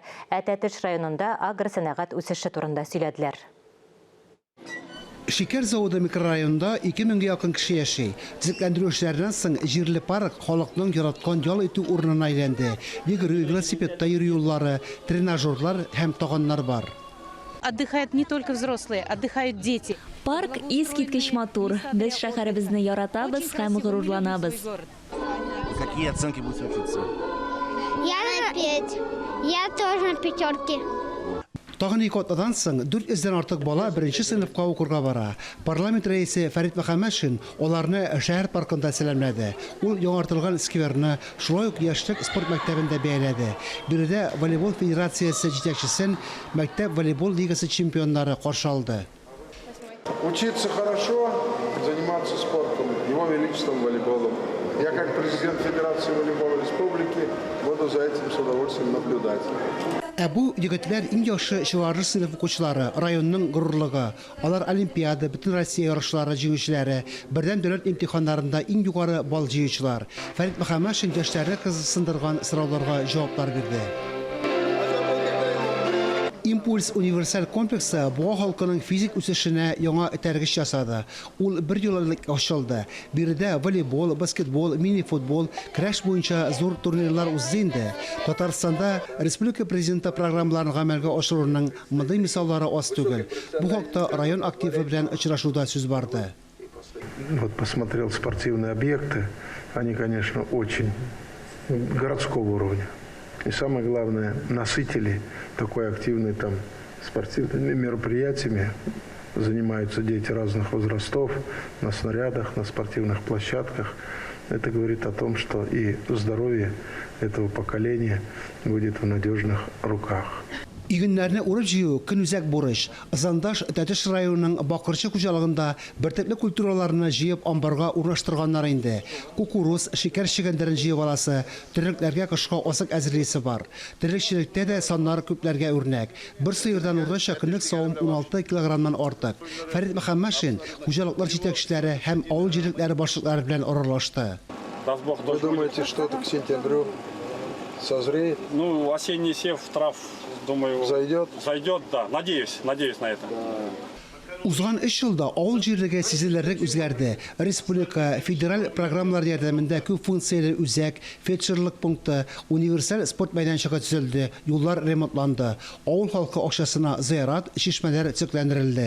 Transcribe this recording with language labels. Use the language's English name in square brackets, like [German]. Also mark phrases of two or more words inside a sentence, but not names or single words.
[Tatar] Тәтеш районында агросәнәгать үсеше турында сөйләделәр. Шикәр заводы микрорайонында 2000-гә якын кеше яши. Төзекләндерү эшләреннән соң җирле парк халыкның яраткан ял итү урынына әйләнде. Йөгерү, велосипедта йөрү юллары, тренажерлар һәм тагыннар бар. [Russian] Отдыхают не только взрослые, отдыхают дети. [Tatar] Парк искиткеч матур. Без шәһәребезне яратабыз һәм горурланабыз. [Russian] Какие оценки будете учиться? Я на 5. Я тоже на 5. [Tatar] Тагын 2 атнадан соң 400-дән артык бала 1-нче сыйныфка укырга бара. Парламент рәисе Фәрит Мөхәммәтшин аларны шәһәр паркында сәламләде. Ул яңартылган скверны, шулай ук яшьлек спорт мәктәбендә бәяләде. Биредә волейбол федерациясе җитәкчесен мәктәп волейбол лигасы чемпионнары каршы алды. [Russian] Учиться хорошо, заниматься спортом, его величеством волейболом. Я как президент Федерации волейбола республики буду за этим с удовольствием наблюдать. [Tatar] Бу егетләр иң яхшы чыгарыр сыйныф укучылары, районның горурлыгы. Алар Олимпиада, Бөтен Россия ярышлары җиңүчеләре, бердәм дәүләт имтиханнарында иң югары балл җыючылар. Фәрит Мөхәммәтшин яшьләрне кызыксындырган сорауларга җаваплар бирде. Импульс универсаль комплексы буа халкының физик үсешенә яңа этәргеч ясады. Ул 1 еллык ачылды. Биредә волейбол, баскетбол, мини-футбол, краш буенча зур турнирлар узды инде. Татарстанда республика президенты программаларын гамәлгә ашыруның мондый мисаллары аз түгел. Бу хакта район активы белән очрашуда сүз барды. [Russian] Вот посмотрел спортивные объекты, они, конечно, очень городского уровня. И самое главное, насытили такой активной там спортивными мероприятиями. Занимаются дети разных возрастов на снарядах, на спортивных площадках. Это говорит о том, что и здоровье этого поколения будет в надежных руках. [Tatar] Игеннәрне урып җыю көнүзәк бурыч. Зандаш Тәтеш районының Бакырчы хуҗалыгында бертөпле культураларны җыеп амбарга урнаштырганнар инде. Кукуруз, шикәр чигәндәрен җыеп аласы, төрекләргә кышка асык әзерлисе бар. Терлекчелектә дә саннар күпләргә үрнәк. Бер сыердан урынча көнлек савым 16 килограммнан артык. Фәрит Мөхәммәтшин хуҗалыклар җитәкчеләре һәм авыл җирлекләре башлыклары белән аралашты. [Russian] Вы думаете, что это к сентябрю созреет? Ну, осенний сев трав, думаю, Зайдет? Зайдет, да. Надеюсь на это. [Tatar] Узган 3 елда авыл җирлеге сизелерлек үзгәрде. Республика федераль программалар ярдәмендә күп функцияле үзәк, фельдшерлык пункты, универсаль спорт мәйданчыгы төзелде, юллар ремонтланды. Авыл халкы акчасына зыярат, чишмәләр төзекләндерелде.